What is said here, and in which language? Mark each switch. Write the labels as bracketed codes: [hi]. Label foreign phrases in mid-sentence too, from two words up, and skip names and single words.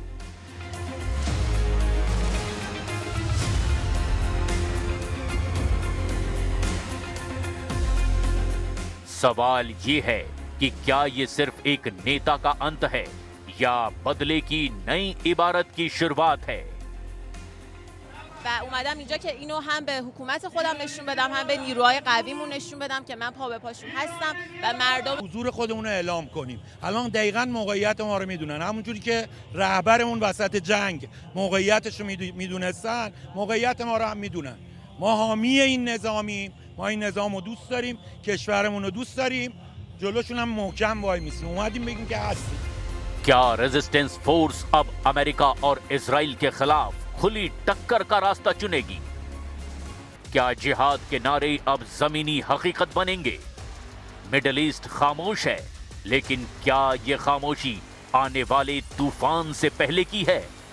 [hi] सवाल यह है कि क्या यह सिर्फ एक नेता का अंत है या बदले की नई इबारत की शुरुआत है। [fa] و اومدم اینجا که اینو هم به حکومت خودم نشون بدم هم به نیروهای قویمون نشون بدم که من پا به پاشون هستم و مردم حضور خودمون رو اعلام کنیم. الان دقیقاً موقعیت ما رو میدونن، همونجوری که رهبرمون وسط جنگ موقعیتش رو میدونستن، موقعیت ما رو هم میدونن. ما حامی این نظامیم، ما این نظام رو دوست داریم، کشورمون رو دوست داریم، جلوشون هم محکم وای میسیم. اومدیم بگیم که هستیم. [hi] क्या [en] resistance force [hi] अब अमेरिका और इजराइल के खिलाफ खुली टक्कर का रास्ता चुनेगी? क्या जिहाद के नारे अब जमीनी हकीकत बनेंगे? मिडिल ईस्ट खामोश है, लेकिन क्या यह खामोशी आने वाले तूफान से पहले की है?